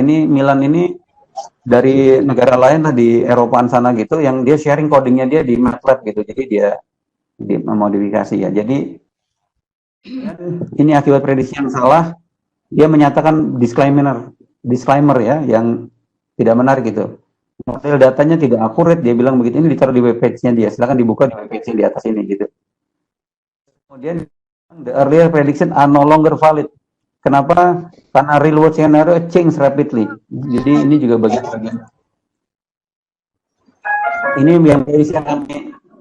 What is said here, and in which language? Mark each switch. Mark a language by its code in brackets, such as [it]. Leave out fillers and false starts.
[id] Ini Milan ini dari negara lain lah di Eropaan sana gitu, yang dia sharing codingnya dia di MATLAB gitu, jadi dia memodifikasi ya. Jadi ini akibat prediksi yang salah, dia menyatakan disclaimer ya, yang tidak menarik gitu. Model datanya tidak akurat, dia bilang begitu. Ini ditaruh di webpage-nya dia, silakan dibuka di webpage-nya di atas ini gitu. Kemudian [en] the earlier prediction are no longer valid. [id] Kenapa? Karena [en] real world scenario change rapidly. [id] Jadi ini juga bagian-bagian. Ini yang prediksi yang kami